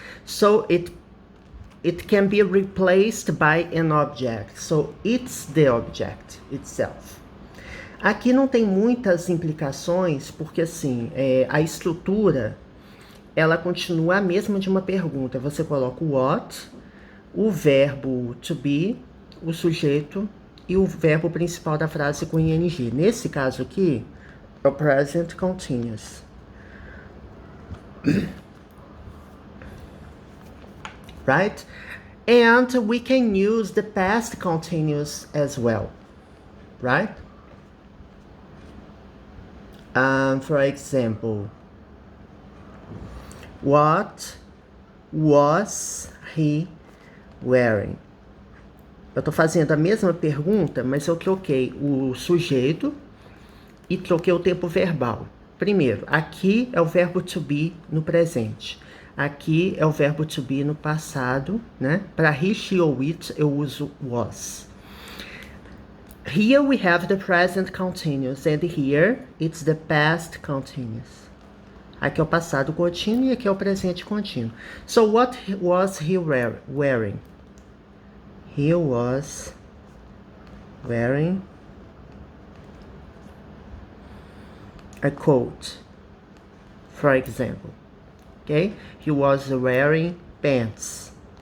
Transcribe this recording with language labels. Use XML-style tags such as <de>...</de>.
<en>So it can be replaced by an object. So it's the object itself.</en> <pt>Aqui não tem muitas implicações, porque assim, a estrutura, ela continua a mesma de uma pergunta. Você coloca o what, o verbo to be, o sujeito e o verbo principal da frase com ing. Nesse caso aqui, é o present continuous.</pt> <en>Right? And we can use the past continuous as well. Right? For example, what was he wearing?</en> <pt>Eu tô fazendo a mesma pergunta, mas eu troquei o sujeito e troquei o tempo verbal. Primeiro, aqui é o verbo to be no presente. Aqui é o verbo to be no passado, né? Para he, she ou it, eu uso was.</pt> <en>Here we have the present continuous, and here it's the past continuous.</en> <pt>Aqui é o passado contínuo e aqui é o presente contínuo.</pt> <en>So what was he wearing? He was wearing a coat, for example. Okay? He was wearing pants.</en>